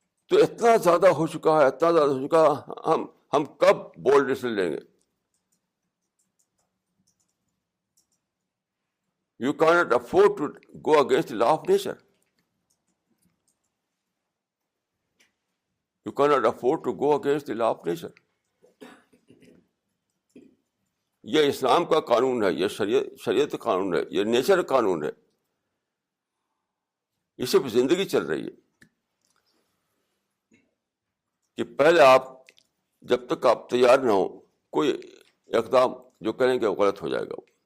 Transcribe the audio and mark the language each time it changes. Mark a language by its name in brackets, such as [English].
[Urdu] تو اتنا زیادہ ہو چکا ہے، اتنا زیادہ ہو چکا ہے، ہم کب بولڈ ڈیسیژن لیں گے؟ [English] You cannot afford to go against the law of nature. You cannot afford to go against the law of nature. [Urdu] یہ اسلام کا قانون ہے، یہ شریعت کا قانون ہے، یہ نیچر کا قانون ہے. اسی پہ زندگی چل رہی ہے کہ پہلے آپ جب تک آپ تیار نہ ہو، کوئی اقدام جو کریں گے وہ غلط ہو جائے گا.